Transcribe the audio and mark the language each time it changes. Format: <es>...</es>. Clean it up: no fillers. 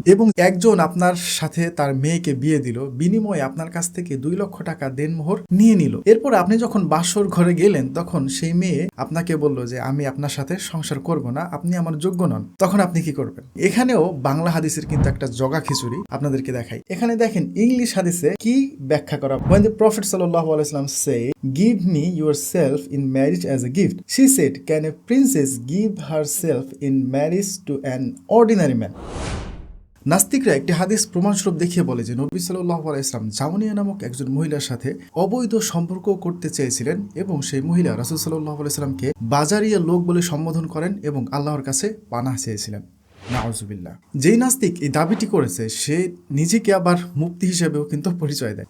<bn>এবং একজন আপনার সাথে তার মেয়েকে বিয়ে দিল, বিনিময়ে আপনার কাছ থেকে 2 লক্ষ টাকা দেনমোহর নিয়ে নিল। এরপর আপনি যখন বাসর ঘরে গেলেন তখন সেই মেয়ে আপনাকে বলল যে আমি আপনার সাথে সংসার করব না, আপনি আমার যোগ্য নন। তখন আপনি কি করবেন? এখানেও বাংলা হাদিসের কিন্তু একটা জগা খিচুড়ি আপনাদেরকে দেখাই। এখানে দেখেন ইংলিশ হাদিসে কি ব্যাখ্যা করা।</bn> <en>When the Prophet sallallahu alaihi wasallam said, "Give me yourself in marriage as a gift," she said, "Can a princess give herself in marriage to an ordinary man?"</en> <bn>নাস্তিকরা একটি হাদিস প্রমাণস্বরূপ দেখিয়ে বলে যে নবী সাল্লাল্লাহু আলাইহি ওয়াসাল্লাম জাউনিয়া নামক একজন মহিলার সাথে অবৈধ সম্পর্ক করতে চেয়েছিলেন এবং সেই মহিলা রাসূল সাল্লাল্লাহু আলাইহি ওয়াসাল্লামকে বাজারিয়া লোক বলে সম্বোধন করেন এবং আল্লাহর কাছে পানাহ চেয়েছিলেন। নাউজুবিল্লাহ। যেই নাস্তিক এই দাবিটি করেছে সে নিজেকে আবার মুফতি হিসেবেও কিন্তু পরিচয় দেয়।</bn>